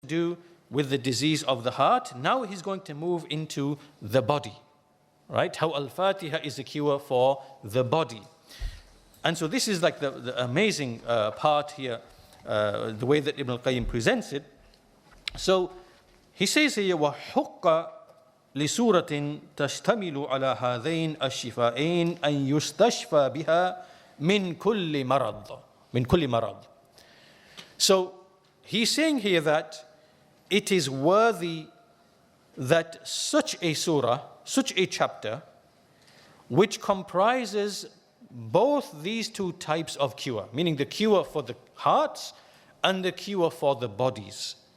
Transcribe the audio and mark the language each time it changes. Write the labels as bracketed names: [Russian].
[English] do with the disease of the heart. Now he's going to move into the body, right? How Al-Fātiḥah is a cure for the body. And so this is like the amazing part here, the way that Ibn al-Qayyim presents it. So he says here, [Arabic] وَحُقَّ لِسُورَةٍ تَشْتَمِلُ عَلَى هَذَيْنِ الشِّفَائَيْنِ أَنْ يُسْتَشْفَى بِهَا مِنْ كُلِّ مَرَضٍ. [English] So he's saying here that it is worthy that such a surah, such a chapter, which comprises both these two types of cure, meaning the cure for the hearts and the cure for the bodies.